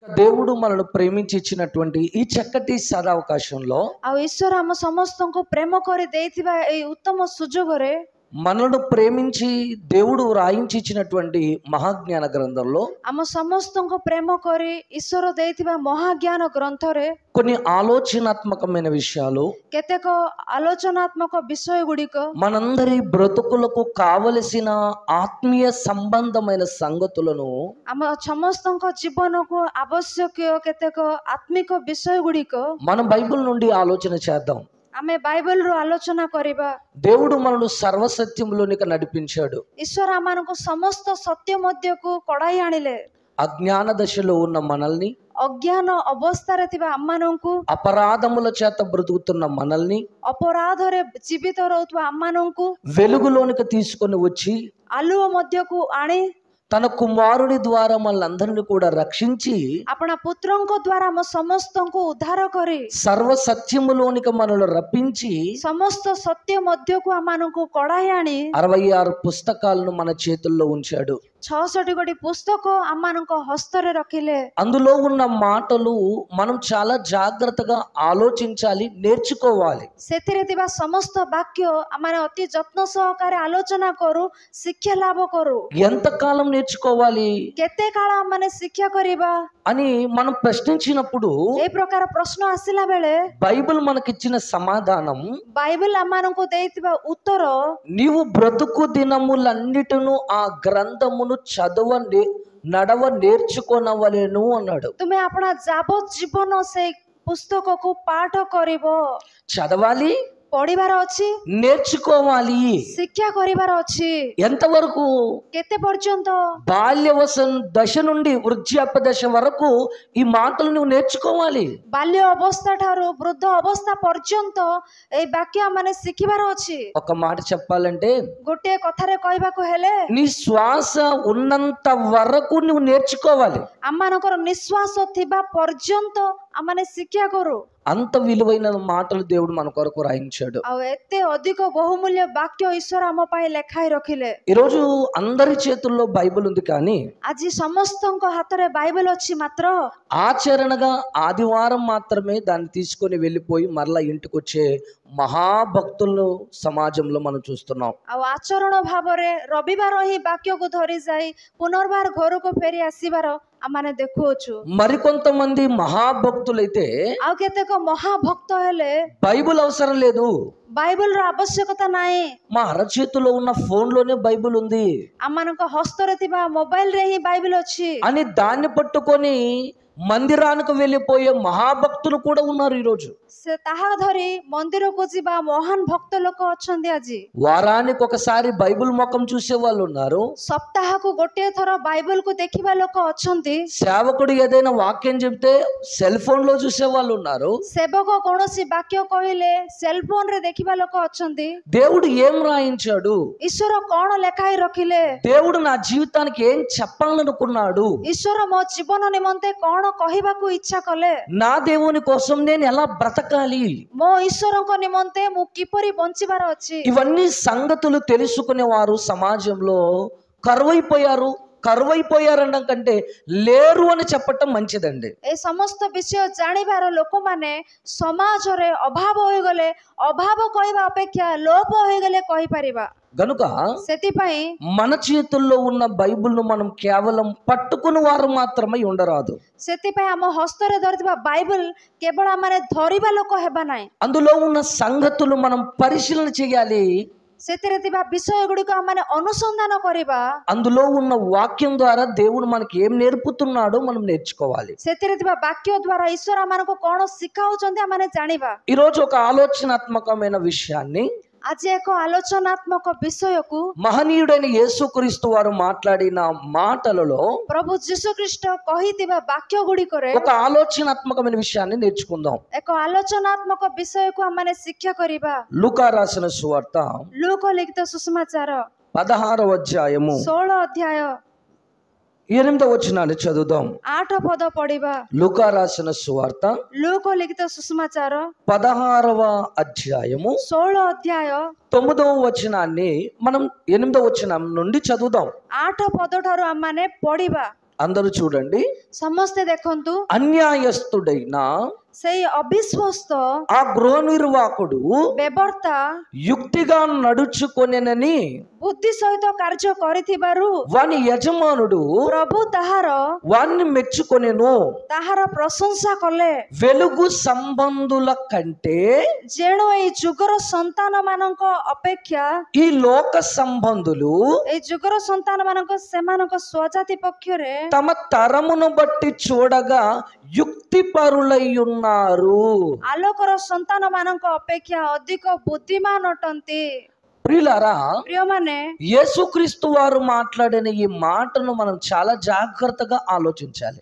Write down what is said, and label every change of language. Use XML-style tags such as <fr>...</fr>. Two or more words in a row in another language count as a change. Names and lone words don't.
<te>దేవుడు మనల్ని ప్రేమించి ఇచ్చినటువంటి ఈ చక్కటి సదావకాశంలో</te> <or>ଆଉ ଈଶ୍ୱର ଆମ ସମସ୍ତଙ୍କୁ ପ୍ରେମ କରି ଦେଇଥିବା ଏଇ ଉତ୍ତମ ସୁଯୋଗରେ</or> <te>మనల్ని ప్రేమించి దేవుడు రాయించి ఇచ్చినటువంటి మహాజ్ఞాన గ్రంథంలో</te> <or>ଆମ ସମସ୍ତଙ୍କୁ ପ୍ରେମ କରି ଈଶ୍ୱର ଦେଇଥିବା ମହାଜ୍ଞାନ ଗ୍ରନ୍ଥରେ</or> <te>కొన్ని ఆలోచనాత్మకమైన విషయాలు,</te> <or>କେତେକ ଆଲୋଚନାତ୍ମକ ବିଷୟ ଗୁଡ଼ିକ</or> <te>మనందరి బ్రతుకులకు కావలసిన ఆత్మీయ సంబంధమైన సంగతులను</te> <or>ଆମ ସମସ୍ତଙ୍କ ଜୀବନକୁ ଆବଶ୍ୟକୀୟ କେତେକ ଆତ୍ମିକ ବିଷୟ ଗୁଡ଼ିକ</or> <te>మనం బైబిల్ నుండి ఆలోచన చేద్దాం.</te> <or>ଆମେ ବାଇବଲରୁ ଆଲୋଚନା କରିବା।</or> <te>దేవుడు మనల్ని సర్వసత్యంలోనికి నడిపించాడు.</te> <or>ଈଶ୍ୱର ଆମମାନଙ୍କୁ ସମସ୍ତ ସତ୍ୟ ମଧ୍ୟକୁ କଢାଇ ଆଣିଲେ।</or> <te>అజ్ఞాన దశలో ఉన్న మనల్ని,</te> <or>ଅଜ୍ଞାନ ଅବସ୍ଥାରେ ଥିବା ଆମମାନଙ୍କୁ,</or> <te>అపరాధముల చేత బ్రతుకుతున్న మనల్ని</te> <or>ଅପରାଧରେ ଜୀବିତ ରହୁଥିବା ଆମମାନଙ୍କୁ</or> <te>వెలుగులోనికి తీసుకొని వచ్చి</te> <or>ଆଲୁଅ ମଧ୍ୟକୁ ଆଣି</or> <te>తన కుమారుని ద్వారా మనల్ని కూడా రక్షించి</te> <or>ଆପଣା పుత్ରଙ୍କ ଦ୍ୱାରା ଆମ ସମସ୍ତଙ୍କୁ ଉଦ୍ଧାର କରି</or> <te>సర్వ సత్యములోనికి మనల్ని రప్పించి</te> <or>ସମସ୍ତ ସତ୍ୟ ମଧ୍ୟକୁ ଆମମାନଙ୍କୁ କଢାଇ ଆଣି</or> <te>66 పుస్తకాలను మన చేతుల్లో ఉంచాడు.</te> <or>66 ଗୋଟି ପୁସ୍ତକ ଆମମାନଙ୍କ ହସ୍ତରେ ରଖିଲେ।</or> <te>అందులో ఉన్న మాటలు మనం చాలా జాగ్రత్తగా ఆలోచించాలి, నేర్చుకోవాలి.</te> <or>ସେଥିରେ ଥିବା ସମସ୍ତ ବାକ୍ୟ ଆମେ ଅତି ଯତ୍ନ ସହକାରେ ଆଲୋଚନା କରୁ, ଶିକ୍ଷା ଲାଭ କରୁ।</or> <te>ఎంతకాలం నేర్చుకోవాలి</te> <or>କେତେ କାଳ ଆମେ ଶିକ୍ଷା କରିବା</or> <te>అని మనం ప్రశ్నించినప్పుడు</te> <or>ଏ ప్రକାର ପ୍ରଶ୍ନ ଆସିଲା ବେଳେ</or> <te>బైబిల్ మనకిచ్చిన సమాధానం,</te> <or>ବାଇବେଲ ଆମମାନଙ୍କୁ ଦେଇଥିବା ଉତ୍ତର,</or> <te>నీవు బ్రతుకు దినములన్నిటిను ఆ గ్రంథమును నడవ నేర్చుకొనవలెను అన్నాడు.</te> <or>ତୁମେ ଆପଣା ଯାବତ ଜୀବନ ସେଇ ପୁସ୍ତକକୁ ପାଠ କରିବ।</or> <te>చదవాలి,</te> <or>ପଢିବାର ଅଛି,</or> <te>నేర్చుకోవాలి.</te> <or>ଶିକ୍ଷା କରିବାର ଅଛି।</or> <te>ఎంతవరకు?</te> <or>କେତେ ପର୍ଯ୍ୟନ୍ତ?</or> <te>బాల్యవస దశ నుండి వృద్ధాప్య దశ వరకు ఈ మాటలు నువ్వు నేర్చుకోవాలి.</te> <or>ବାଲ୍ୟ ଅବସ୍ଥା ଠାରୁ ବୃଦ୍ଧ ଅବସ୍ଥା ପର୍ଯ୍ୟନ୍ତ ଏଇ ବାକ୍ୟ ମାନେ ଶିଖିବାର ଅଛି।</or> <te>ఒక మాట చెప్పాలంటే</te> <or>ଗୋଟିଏ କଥାରେ କହିବାକୁ ହେଲେ</or> <te>నీ శ్వాస ఉన్నంత వరకు నువ్వు నేర్చుకోవాలి.</te> <or>ଆମମାନଙ୍କର ନିଶ୍ୱାସ ଥିବା ପର୍ଯ୍ୟନ୍ତ ଆମମାନେ ଶିକ୍ଷା କରୁ।</or> <te>అంత విలువైన మాటలు దేవుడు మన కొరకు రాయించాడు.</te> <or>ଆଉ ଏତେ ଅଧିକ ବହୁମୂଲ୍ୟ ବାକ୍ୟ ଈଶ୍ୱର ଆମ ପାଇଁ ଲେଖାଇ ରଖିଲେ।</or> <te>ఈరోజు అందరి చేతుల్లో బైబిల్ ఉంది, కానీ</te> <or>ଆଜି ସମସ୍ତଙ୍କ ହାତରେ ବାଇବେଲ ଅଛି, ମାତ୍ର</or> <te>ఆచరణగా ఆదివారం మాత్రమే దాన్ని తీసుకొని వెళ్ళిపోయి మరలా ఇంటికి వచ్చే మహాభక్తులను సమాజంలో మనం చూస్తున్నాం.</te> <or>ଆଉ ଆଚରଣ ଭାବରେ ରବିବାର ହିଁ ବାକ୍ୟକୁ ଧରି ଯାଇ ପୁନର୍ବାର ଘରକୁ ଫେରି ଆସିବାର ଆମମାନେ ଦେଖୁଅଛୁ।</or> <te>మరికొంతమంది మహాభక్తులైతే</te> <or>ଆଉ କେତେକ ମହାଭକ୍ତ ହେଲେ</or> <te>బైబిల్ అవసరం లేదు,</te> <or>ବାଇବେଲର ଆବଶ୍ୟକତା ନାହିଁ,</or> <te>మా అరచేతిలో ఉన్న ఫోన్లోనే బైబిల్ ఉంది</te> <or>ଆମମାନଙ୍କ ହସ୍ତରେ ଥିବା ମୋବାଇଲରେ ହିଁ ବାଇବେଲ ଅଛି</or> <te>అని దాన్ని పట్టుకొని మందిరానికి వెళ్ళిపోయే మహాభక్తులు కూడా ఉన్నారు ఈరోజు.</te> <or>ସେ ତାହା ଧରି ମନ୍ଦିରକୁ ଯିବା ମହାନ ଭକ୍ତ ଲୋକ ଅଛନ୍ତି। ଆଜି</or> <te>వారానికి ఒకసారి బైబిల్ ముఖం చూసే వాళ్ళు ఉన్నారు.</te> <or>ସପ୍ତାହକୁ ଗୋଟିଏ ଥର ବାଇବେଲକୁ ଦେଖିବା ଲୋକ ଅଛନ୍ତି।</or> <te>సేవకుడు ఏదైనా వాక్యం చెప్తే సెల్ ఫోన్ లో చూసే వాళ్ళు ఉన్నారు.</te> <or>ସେବକ କୌଣସି ବାକ୍ୟ କହିଲେ ସେଲ ଫୋନରେ ଦେଖିବା ଲୋକ ଅଛନ୍ତି।</or> <te>దేవుడు ఏం రాయించాడు,</te> <or>ଈଶ୍ୱର କଣ ଲେଖାଇ ରଖିଲେ,</or> <te>దేవుడు నా జీవితానికి ఏం చెప్పాలనుకున్నాడు,</te> <or>ଈଶ୍ୱର ମୋ ଜୀବନ ନିମନ୍ତେ କଣ କହିବାକୁ ଇଚ୍ଛା କଲେ,</or> <te>నా దేవుని కోసం నేను ఎలా బ్రతకాలి,</te> <or>ମୋ ଈଶ୍ୱରଙ୍କ ନିମନ୍ତେ ମୁଁ କିପରି ବଞ୍ଚିବାର ଅଛି,</or> <te>ఇవన్నీ సంగతులు తెలుసుకునేవారు సమాజంలో కరువైపోయారనడం కంటే లేరు అని చెప్పటం మంచిదండి.</te> <or>ଏ ସମସ୍ତ ବିଷୟ ଜାଣିବାର ଲୋକମାନେ ସମାଜରେ ଅଭାବ ହୋଇଗଲେ, ଅଭାବ କହିବା ଅପେକ୍ଷା ଲୋପ ହୋଇଗଲେ କହିପାରିବା।</or> <te>గనుక</te> <or>ସେଥିପାଇଁ</or> <te>మన చేతుల్లో ఉన్న బైబిల్ను మనం కేవలం పట్టుకుని వారు మాత్రమే ఉండరాదు.</te> <or>ସେଥିପାଇଁ ଆମ ହସ୍ତରେ ଧରିଥିବା ବାଇବେଲ କେବଳ ଆମେ ଧରିବା ଲୋକ ହେବା ନାହିଁ,</or> <te>అందులో ఉన్న సంగతులు మనం పరిశీలన చేయాలి.</te> <or>ସେଥିରେ ଥିବା ବିଷୟ ଗୁଡ଼ିକ ଆମେ ଅନୁସନ୍ଧାନ କରିବା।</or> <te>అందులో ఉన్న వాక్యం ద్వారా దేవుడు మనకి ఏం నేర్పుతున్నాడో మనం నేర్చుకోవాలి.</te> <or>ସେଥିରେ ଥିବା ବାକ୍ୟ ଦ୍ୱାରା ଈଶ୍ୱର ଆମମାନଙ୍କୁ କଣ ଶିଖାଉଛନ୍ତି ଆମେ ଜାଣିବା।</or> <te>ఈరోజు ఒక ఆలోచనాత్మకమైన విషయాన్ని,</te> <or>ଆଜି ଏକ ଆଲୋଚନାତ୍ମକ ବିଷୟକୁ</or> <te>మహనీయుడైన యేసుక్రీస్తు వారు మాట్లాడిన మాటలలో</te> <or>ପ୍ରଭୁ ଯୀଶୁଖ୍ରୀଷ୍ଟ କହିଥିବା ବାକ୍ୟ ଗୁଡ଼ିକରେ</or> <te>ఒక ఆలోచనాత్మకమైన విషయాన్ని నేర్చుకుందాం.</te> <or>ଏକ ଆଲୋଚନାତ୍ମକ ବିଷୟକୁ ଆମେ ଶିକ୍ଷା କରିବା।</or> <te>లూకా రాసిన సువార్త</te> <or>ଲୁକ ଲିଖିତ ସୁସମାଚାର</or> <te>16వ అధ్యాయము</te> <or>16 ଅଧ୍ୟାୟ</or> <te>8వ వచనాన్ని చదువుదాం.</te> <or>8 ପଦ ପଢିବା।</or> <te>లూకా రాసిన సువార్త</te> <or>ଲୁକ ଲିଖିତ ସୁସମାଚାର</or> <te>16వ అధ్యాయము</te> <or>16 ଅଧ୍ୟାୟ</or> <te>9వ వచనాన్ని మనం 8వ వచనం నుండి చదువుదాం.</te> <or>8 ପଦ ଠାରୁ ଆମେ ପଢିବା।</or> <te>అందరూ చూడండి.</te> <or>ସମସ୍ତେ ଦେଖନ୍ତୁ</or> <te>అన్యాయస్తుడైన</te> <or>ସେଇ ଅବିଶ୍ୱସ୍ତ</or> <te>ఆ గృహ నిర్వాహకుడు</te> <or>ବ୍ୟବର୍ତ୍ତା</or> <te>యుక్తిగా నడుచుకొనెనని</te> <or>ବୁଦ୍ଧି ସହିତ କାର୍ଯ୍ୟ କରିଥିବାରୁ</or> <te>వాని యజమానుడు</te> <or>ପ୍ରଭୁ ତାହାର</or> <te>వాణ్ణి మెచ్చుకొనెను.</te> <or>ତାହାର ପ୍ରଶଂସା କଲେ।</or> <te>వెలుగు సంబంధుల కంటే</te> <or>ଯେଣୁ ଏଇ ଯୁଗର ସନ୍ତାନ ମାନଙ୍କ ଅପେକ୍ଷା</or> <te>ఈ లోక సంబంధులు</te> <or>ଏଇ ଯୁଗର ସନ୍ତାନ ମାନଙ୍କ ସେମାନଙ୍କ ସ୍ୱଜାତି ପକ୍ଷରେ</or> <te>తమ తరమును బట్టి చూడగా యుక్తిపరులై ఉన్నారు.</te> <or>ଆଲୋକର ସନ୍ତାନ ମାନଙ୍କ ଅପେକ୍ଷା ଅଧିକ ବୁଦ୍ଧିମାନ ଅଟନ୍ତି।</or> <te>ప్రియులారా,</te> <or>ପ୍ରିୟମାନେ,</or> <te>యేసుక్రీస్తు వారు మాట్లాడిన ఈ మాటను మనం చాలా జాగ్రత్తగా ఆలోచించాలి.</te>